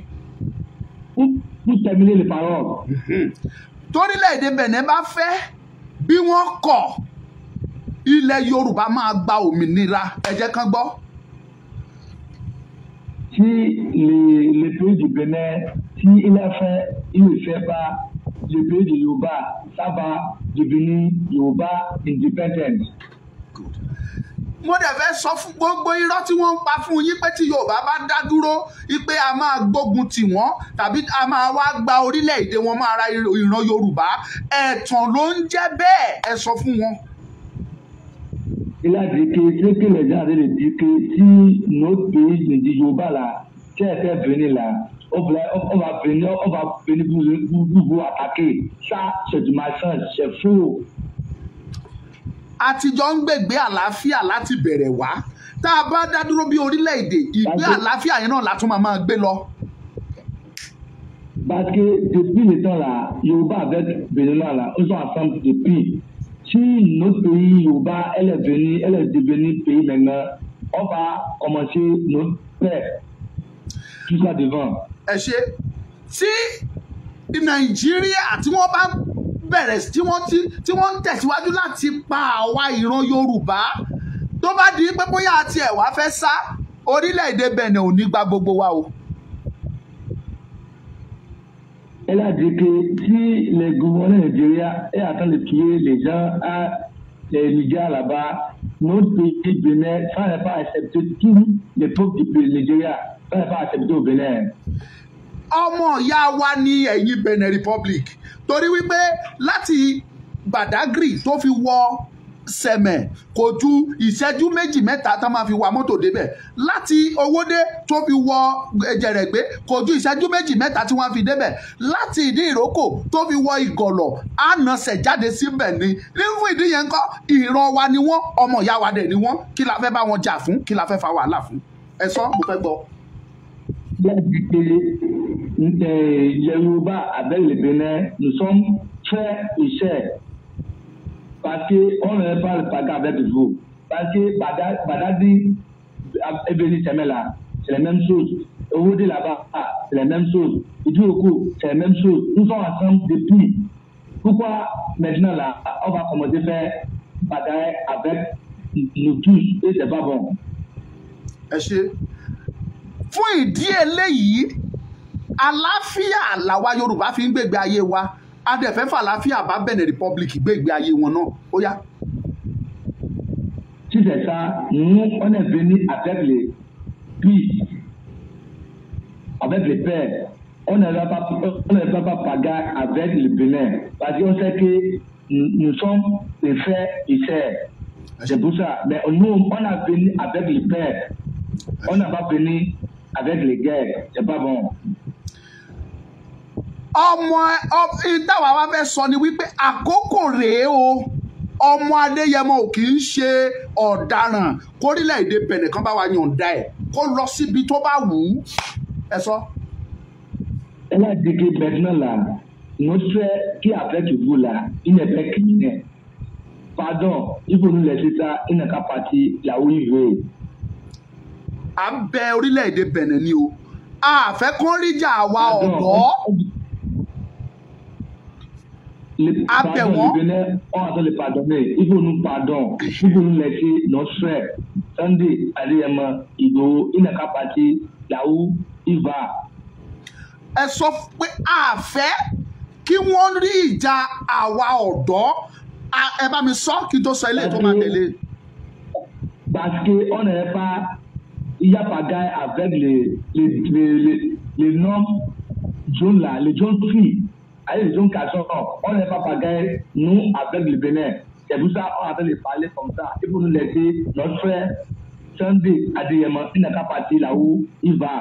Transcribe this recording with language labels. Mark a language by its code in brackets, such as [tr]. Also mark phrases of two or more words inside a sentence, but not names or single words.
[fr] Pour terminer les paroles. [yo] Torílẹ̀-èdè Benin bá fẹ́ bí wọ́n kọ̀, ilẹ̀ Yorùbá máa gba òmìnira, ẹ jẹ́ kán gbọ́. [fr] Si le pays du Bénin, si il ne fait pas le pays du Yoruba, ça va devenir Yoruba independent. [yo] Mo dẹ̀ fẹ́ sọ fún gbogbo irọ́ tí wọ́n ń pa fún yín pé tí Yorùbá bá dá dúró wípé a máa gbógun tì wọ́n tàbí a máa wá gba orílẹ̀-èdè wọn máa ra ìran Yorùbá, ẹ̀tàn ló ń jẹ́ bẹ́ẹ̀, ẹ sọ fún wọn. [fr] Il a dit que ce que les gens avaient dit que si notre pays du Yoruba là, qui était venu là, on va venir vous attaquer. Ça, c'est du mensonge, c'est faux. [yo] Àtijọ́ ń gbègbé àlàáfíà láti bẹ̀rẹ̀ wá. Tá a bá dá dúró bí orílẹ̀-èdè, ìgbé àlàáfíà yẹn náà la tún máa gbé lọ. [fr] Parce que depuis le temps là, Yoruba avec Bénin là, ils sont ensemble depuis. Si notre pays Yoruba, elle est devenue pays maintenant, on va commencer notre paix. Tout ça devant. [yo] Ẹ ṣe tí Nàìjíríà tí wọ́n bá bẹ̀rẹ̀ tí wọ́n ń tẹ̀síwájú láti pa àwa ìran Yorùbá, tó bá di pé bóyá àti ẹ̀wà fẹ́ sá, orílẹ̀-èdè Benin ò ní gba gbogbo wa o. [fr] Elle a dit que si les gouverneurs nigériens est en train de tuer les gens à les Niger là-bas, notre pays Bénin, ça n'est pas accepté. Tous les peuples du Nigeria, ça n'est pas accepté au Bénin. [yo] Ọmọ ìyá wa ní ẹ̀yìn Benin Republic torí wípé láti Badagry tó fi wọ Sẹ̀mẹ̀ kò ju ìṣẹ́jú méjì mẹ́ta tá máa fi wa mọ́tò débẹ̀, láti Owódé tó fi wọ Ẹ̀jẹ̀rẹ̀gbé kò ju ìṣẹ́jú méjì mẹ́ta tí wọ́n fi débẹ̀, láti Ìdí Ìrókò tó fi wọ Ìgọ̀lọ̀ ànàṣẹ̀ jáde síbẹ̀ ni. Fún ìdí yẹn ńkọ́ ìran wa ni wọ́n, ọmọ ìyá wa dẹ̀ ni wọ́n, kí la fẹ́ bá wọn jà fún, kí la fẹ́ fa wàhálà fún? Ẹ sọ, mo fẹ́ gbọ́. [fr] Les Yoruba avec le Bénin, nous sommes frères et chers. Parce qu'on ne parle pas avec vous. Parce que Badagry est venu Sẹ̀mẹ̀ là, c'est la même chose. Owode là-bas, c'est la même chose. Idioku, c'est la même chose. Nous sommes ensemble depuis. Pourquoi maintenant là, on va commencer à faire bataille avec nous tous et c'est pas bon. [yo] ẹ ṣe fún ìdí eléyìí àlàáfíà làwa Yorùbá fi ń gbègbè ayé wa adẹ̀fẹ́ fàlàáfíà bá Benin Republic gbègbè ayé wọn náà ó yá. [fr] Si c'est ça, nous on est venu avec les peace, avec les pères. On ne va pas pagar avec le Bénin parce qu'on sait que nous sommes des frères et sœurs. C'est pour ça. Mais nous, on a venu avec les pères. On n'a pas venu avec les guerres. C'est pas bon. [yo] Ìtawà wa fẹ́ sọ ni wípé àkókò rèé o ọmọ Adéyẹmọ ò kì í ṣe ọ̀daràn kórílẹ̀-èdè Benin kan bá wa yọ̀ǹda ẹ̀ kó lọ síbi tó bá wù ú ẹ sọ. [fr] Elle a dit que maintenant là, notre frère qui est avec vous là, il n'est pas criminel. Pardon, il faut nous laisser ça, il n'est qu'à partir là où il veut. [yo] À ń bẹ orílẹ̀-èdè Benin ni o a fẹ́ kó ríjà àwa ọ̀dọ́. [fr] Le Bénin, on attend le pardonner. Il faut nous pardonner. Il faut nous laisser notre frère. Sunday Adéyẹmọ Ìgbòho, il n'est qu'à partir là où il va. [yo] Ẹ sọ pé a fẹ́ kí wọ́n rí ìjà àwa ọ̀dọ́ ẹ bá mi sọ kí n tó sọ ilé tó máa tẹ̀lé. [fr] Parce qu'on n'est pas, il n'y a pas gars avec les noms jaunes là, les jaunes filles, avec les jaunes garçons, on n'est pas pagaille, nous avec le Bénin. C'est pour ça qu'on a de parler comme ça. Il faut nous laisser notre frère Sunday Adéyẹmọ, il n'a qu'à partir là où il va.